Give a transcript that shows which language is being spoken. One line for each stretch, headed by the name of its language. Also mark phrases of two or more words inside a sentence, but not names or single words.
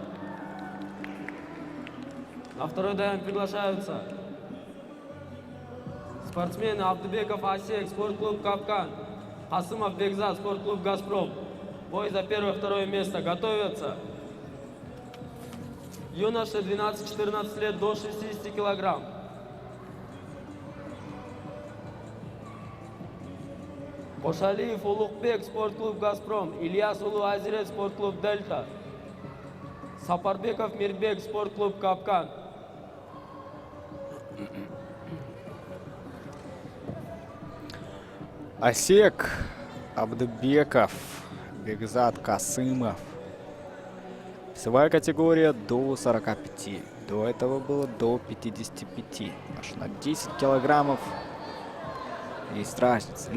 Russian: На второй ДМ приглашаются спортсмены Абдубеков Асек, спортклуб Капкан. Хасымов Бекзат, спортклуб Газпром. Бой за первое-второе место. Готовятся юноши 12-14 лет до 60 килограмм. Кошалиев Улукбек, спортклуб Газпром. Ильяс Улу Азирет, спортклуб Дельта. Сапарбеков Мирбек, спортклуб Капкан. Асек, Абдыбеков, Бекзат Касымов. Весовая категория до 45. До этого было до 55. Аж на 10 килограммов есть разница.